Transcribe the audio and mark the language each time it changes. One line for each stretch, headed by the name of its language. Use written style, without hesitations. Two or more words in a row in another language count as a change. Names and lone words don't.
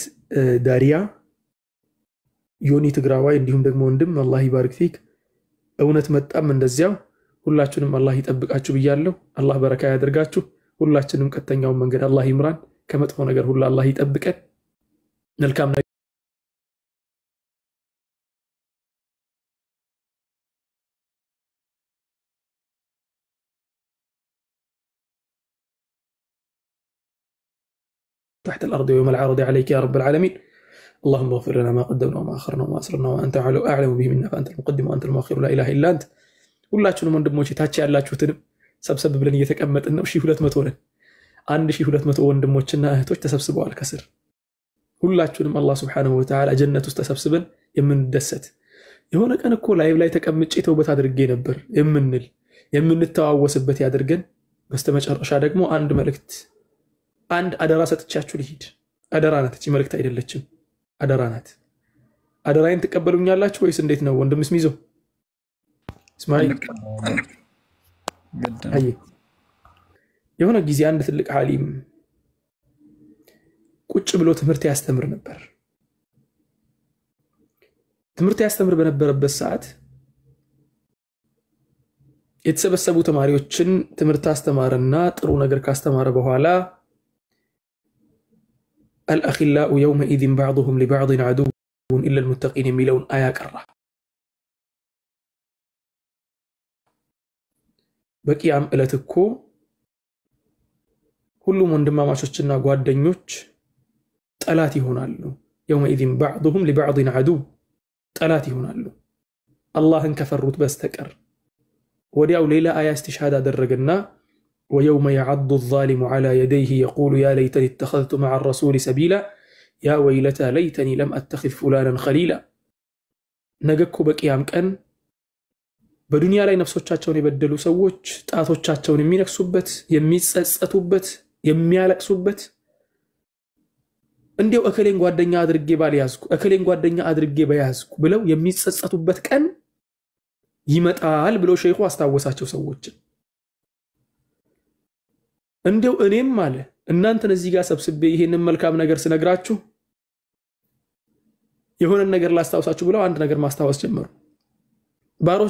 Amharic: ዳሪያ ዮኒ ትግራዋይ እንዲሁም ደግሞ ወንድም
Arabic: الله يبارك فيك
Amharic: እውነት መጣም እንደዚያው ሁላችንም አላህ ይጠብቃችሁ ብያለሁ አላህ በረካ ያድርጋችሁ ሁላችንም ቀጥተኛውን መንገድ አላህ ይምራን ከመጥፎ ነገር ሁሉ አላህ ይጠብቀን መልካም ነገር
Arabic: تحت الأرض ويوم العرض عليك يا رب العالمين اللهم اغفر لنا ما قدمنا وما أخرنا وما أسررنا وأنت أعلم به منا فأنت المقدم وأنت المؤخر لا إله إلا أنت
Amharic: ሁላችሁንም ወንድሞቼ ታች ያላችሁትንም ሰብሰብ ብለን እየተቀመጥን ነው 1200 ነን 1200 ወንድሞችና እህቶች ተሰብስበዋል ከስር ሁላችሁንም አላህ
Arabic: سبحانه وتعالى
Amharic: ጀነት ውስጥ ተሰብስበን የምንደሰት የሆነ ቀን እኮ ላይቭ ላይ ተቀምጬ ተውበት አድርጌ ነበር የምንተዋወስበት ያድርገን በስተመጨረሻ ደግሞ አንድ መልእክት አንድ አደራ ሰጥቻችሁ ልሂድ አደራ ናት እቺ መልእክት አይደለችም አደራ ናት አደራዬን ተቀበሉኛላችሁ ወይስ እንዴት ነው ወንድም ስሚዞ اسماعيل هي የሆነ ጊዜ አንድ ትልቅ ዓሊም ቁጭ ብሎ ትምህርት ያስተምር ነበር ትምህርት ያስተምር በነበረበት ሰዓት የተሰበሰቡ ተማሪዎችን ትምህርት አስተማረና ጥሩ ነገር ካስተማረ በኋላ
Arabic: الأخلاء يومئذ بعضهم لبعض عدو إلا المتقين
Amharic: የሚለውን አያ ቀራ በቂያም እለት እኮ ሁሉም ወንድማማቾችና ጓደኞች ጠላት ይሆናሉ
Arabic: يومئذ بعضهم لبعض عدو
Amharic: ጠላት ይሆናሉ አላህን ከፈሩት በስተቀር ወዲያው ሌላ አያ استشهاد አደረገና
Arabic: ويوم يعض الظالم على يديه يقول يا ليتني اتخذت مع الرسول سبيلا يا ويلتى ليتني لم أتخذ فلانا خليلا
Amharic: ነገኮ በቂያም ቀን በዱንያ ላይ ነፍሶቻቸውን የበደሉ ሰዎች ጣቶቻቸውን የሚነክሱበት የሚጸጸቱበት የሚያለቅሱበት እንዴው እከሌን ጓደኛ አድርጌ ባልያዝኩ እከሌን ጓደኛ አድርጌ በያዝኩ ብለው የሚጸጸቱበት ቀን ይመጣል ብሎ ሼኹ አስታወሳቸው ሰዎች እንዴው እኔም ማለ እናንተን እዚህ ጋር ሰብስቤ ይሄንን መልካም ነገር ስነግራችሁ የሆነ ነገር ላስታውሳችሁ ብለው አንድ ነገር ማስታወስ ጀመሩ ባሮች